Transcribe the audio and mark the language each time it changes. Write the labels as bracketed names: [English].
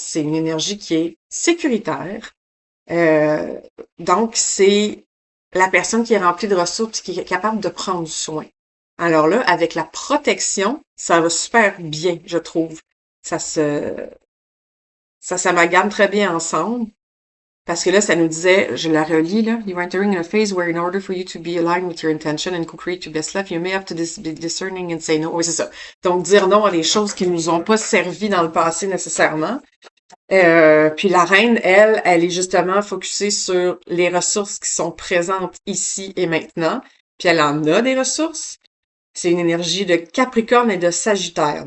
[French] C'est une énergie qui est sécuritaire. Euh, donc, c'est la personne qui est remplie de ressources, qui est capable de prendre soin. Alors là, avec la protection, ça va super bien, je trouve. Ça s'amalgame très bien ensemble. Parce que là, ça nous disait, je la relis là, [English] you are entering a phase where in order for you to be aligned with your intention and co-create your best life, you may have to be discerning and say no. [French] Oui, c'est ça. Donc, dire non à des choses qui nous ont pas servi dans le passé nécessairement. Puis la reine, elle est justement focusée sur les ressources qui sont présentes ici et maintenant. Puis elle en a des ressources. C'est une énergie de Capricorne et de Sagittaire.